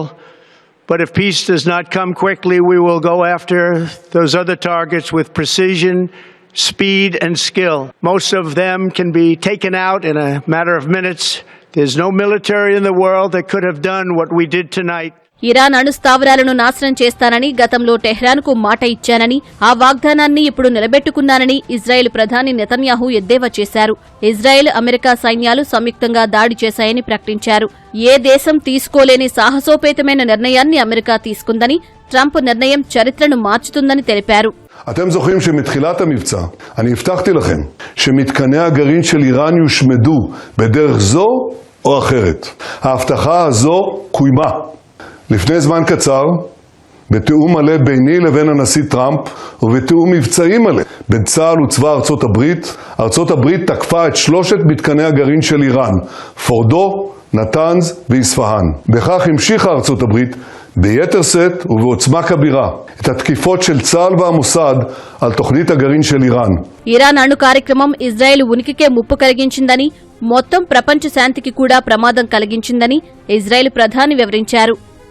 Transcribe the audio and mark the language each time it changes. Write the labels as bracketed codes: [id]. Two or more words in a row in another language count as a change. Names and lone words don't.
[en] But if peace does not come quickly, we will go after those other targets with precision, speed, and skill. Most of them can be taken out in a matter of minutes. There's no military in the world that could have done what we did tonight. [te] ఇరాన్ అణు స్థావరాలను నాశనం చేస్తానని గతంలో టెహ్రాన్కు మాట ఇచ్చానని, ఆ వాగ్దానాన్ని ఇప్పుడు నిలబెట్టుకున్నానని ఇజ్రాయెల్ ప్రధాని నెతన్యాహు ఎద్దేవా చేశారు. ఇజ్రాయెల్, అమెరికా సైన్యాలు సంయుక్తంగా దాడి చేశాయని ప్రకటించారు. ఏ దేశం తీసుకోలేని సాహసోపేతమైన నిర్ణయాన్ని అమెరికా తీసుకుందని, ట్రంప్ నిర్ణయం చరిత్రను మార్చుతుందని తెలిపారు. [he] אתם זוכרים שמתחילת המבצע אני הבטחתי לכם שמתקני הגרעין של איראן יושמדו בדרך זו או אחרת. ההבטחה הזו קוימה. לפני זמן קצר, בתיאום מלא ביני לבין הנשיא טראמפ ובתיאום מבצעי מלא בין צה"ל וצבא ארצות הברית, ארצות הברית תקפה את 3 מתקני הגרעין של איראן, פורדו, נתנז ואספהאן. בכך המשיכה ארצות הברית ביתר שאת ובעוצמה כבירה את התקיפות של צה"ל והמוסד על תוכנית הגרעין של איראן. [te] ఇరాన్ అణు కార్యక్రమం ఇజ్రాయెల్ ఉనికికే ముప్పు కలిగించిందని, మొత్తం ప్రపంచ శాంతికి కూడా ప్రమాదం కలిగించిందని ఇజ్రాయెల్ ప్రధాని వివరించారు.